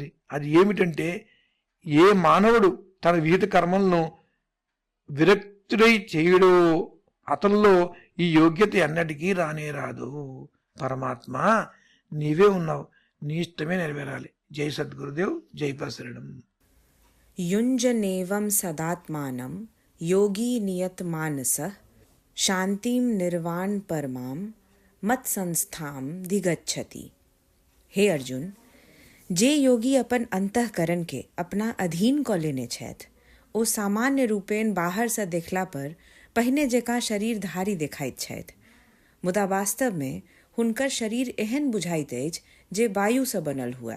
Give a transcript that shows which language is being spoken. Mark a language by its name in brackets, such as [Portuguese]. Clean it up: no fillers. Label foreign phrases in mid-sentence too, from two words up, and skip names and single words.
[Telugu] అది ఏమిటంటే, ఏ మానవుడు తన విహిత కర్మలను విరక్తుడై చేయుడో అతనిలో ఈ యోగ్యత ఎన్నటికీ రానే రాదు. పరమాత్మ, నీవే ఉన్నావు, నీ ఇష్టమే నెరవేరాలి. జై సద్గురుదేవ్, జై ప్రసరణం. [Sanskrit] युञ्जनेवं सदात्मानं योगी नियतमानसः शांतिं निर्वाण परमां मत्संस्थां धिगच्छति। [Maithili] हे अर्जुन, जे योगी अपन अंतःकरण के अपना अधीन क लेने छथि, ओ सामान्य रूपेण बाहर से देखला पर पहिने जकाँ शरीरधारी देखाइत छथि, मुदा वास्तव में हुनकर शरीर एहन बुझाइत अछि जे वायु से बनल हुए।